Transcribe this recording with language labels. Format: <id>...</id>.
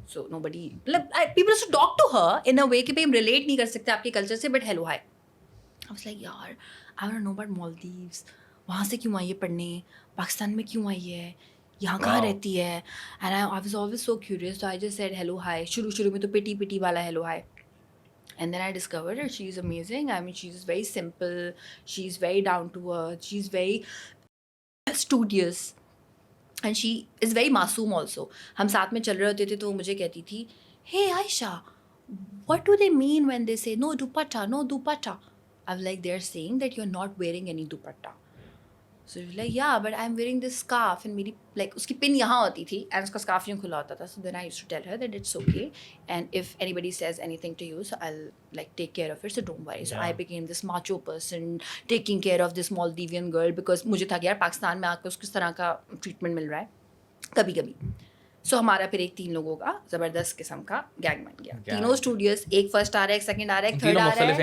<en>so nobody, مطلب people to talk to her in a way</en> <ur>کہ بھائی ہم ریلیٹ نہیں کر سکتے آپ کے کلچر سے,</ur> <en>But hello hi. I was like یار I don't know about Maldives,</en> <ur>وہاں سے کیوں آئی ہے پڑھنے, پاکستان میں کیوں آئی ہے, یہاں کہاں رہتی ہے,</ur> <en>And I was always so curious. تو I just said hello hi.</en> <ur>شروع میں تو پٹی والا</ur> <en>Hello hi. And then I discovered that she is amazing. I mean, she is very simple. She is very down to earth. She is very studious. And she is very masoom also.</en> <ur>ہم ساتھ میں چل رہے ہوتے تھے تو وہ مجھے کہتی تھی,</ur> <en>hey Aisha, what do they mean when they say no dupatta, no dupatta? I'm like, they're saying that you're not wearing any dupatta. So she's like, yeah, but I'm wearing this scarf.</en> <ur>And میری like اس کی پن یہاں ہوتی تھی and اس کا scarf یوں کھلا ہوتا تھا.</ur> <en>So then I used to tell her that it's okay, and if anybody says anything to you, so I'll like take care of it, so don't worry. So I became this macho person taking care of this Maldivian girl because</en> <ur>مجھے تھا کہ یار پاکستان میں آ کے اس کس طرح کا treatment مل رہا ہے کبھی کبھی. سو ہمارا پھر ایک 3 لوگوں کا زبردست قسم کا گینگ بن گیا. تینوں اسٹوڈیوز, ایک فرسٹ آ رہا ہے, ایک سیکنڈ آ رہا ہے, ایک تھرڈ آ رہا ہے.</ur>